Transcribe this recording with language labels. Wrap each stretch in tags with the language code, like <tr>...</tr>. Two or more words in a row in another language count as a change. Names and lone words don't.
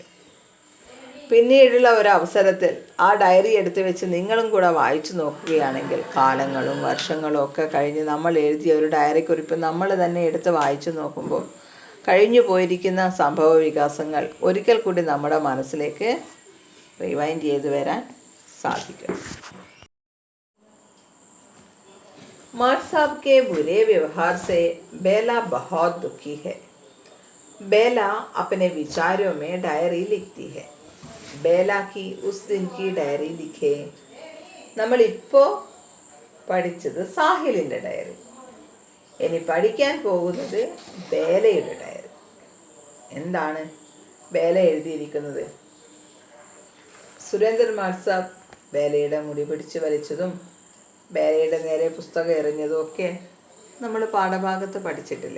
<ml>പിന്നീടുള്ള ഒരു അവസരത്തിൽ ആ ഡയറി എടുത്തു വെച്ച് നിങ്ങളും കൂടെ വായിച്ചു നോക്കുകയാണെങ്കിൽ കാലങ്ങളും വർഷങ്ങളും ഒക്കെ കഴിഞ്ഞ് നമ്മൾ എഴുതിയ ഒരു ഡയറിക്കുറിപ്പ് നമ്മൾ തന്നെ എടുത്ത് വായിച്ചു നോക്കുമ്പോൾ കഴിഞ്ഞു പോയിരിക്കുന്ന സംഭവ വികാസങ്ങൾ ഒരിക്കൽ കൂടി നമ്മുടെ മനസ്സിലേക്ക് റിവൈൻഡ് ചെയ്ത് വരാൻ സാധിക്കും.</ml> <hi>मार साहब के बुरे व्यवहार से बेला बहुत दुखी है. बेला अपने विचारों में डायरी लिखती है. बेला की उस दिन की डायरी लिखे.</hi> <ml>നമ്മളിപ്പോൾ പഠിച്ചത് സാഹിലിൻ്റെ ഡയറി. ഇനി പഠിക്കാൻ പോകുന്നത് ബേലയുടെ ഡയറി. എന്താണ് ബേല എഴുതിയിരിക്കുന്നത്? സുരേന്ദ്രനാഥ് സാബ് ബേലയുടെ മുടി പിടിച്ച് വലിച്ചതും ബേലയുടെ നേരെ പുസ്തകം എറിഞ്ഞതും ഒക്കെ നമ്മൾ പാഠഭാഗത്ത് പഠിച്ചിട്ടില്ലേ?</ml>